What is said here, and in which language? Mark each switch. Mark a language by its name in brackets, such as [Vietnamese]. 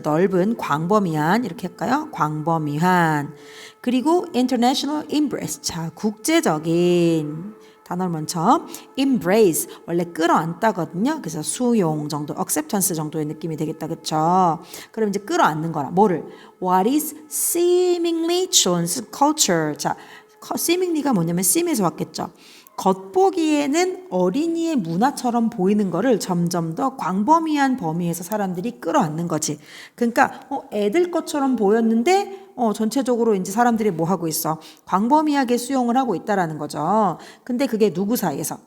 [Korean] 넓은, 광범위한, 이렇게 할까요? 광범위한. 그리고 [English] international embrace, [Korean] 자, 국제적인 단어를 먼저 embrace, 원래 끌어안다거든요. 그래서 수용 정도, acceptance 정도의 느낌이 되겠다, 그쵸? 그럼 이제 끌어안는 거라. 뭐를? [English] What is seemingly children's culture? [Korean] 자, seemingly가 뭐냐면 seem에서 왔겠죠. 겉보기에는 어린이의 문화처럼 보이는 거를 점점 더 광범위한 범위에서 사람들이 끌어안는 거지. 그러니까 애들 것처럼 보였는데 전체적으로 이제 사람들이 뭐 하고 있어? 광범위하게 수용을 하고 있다라는 거죠. 근데 그게 누구 사이에서?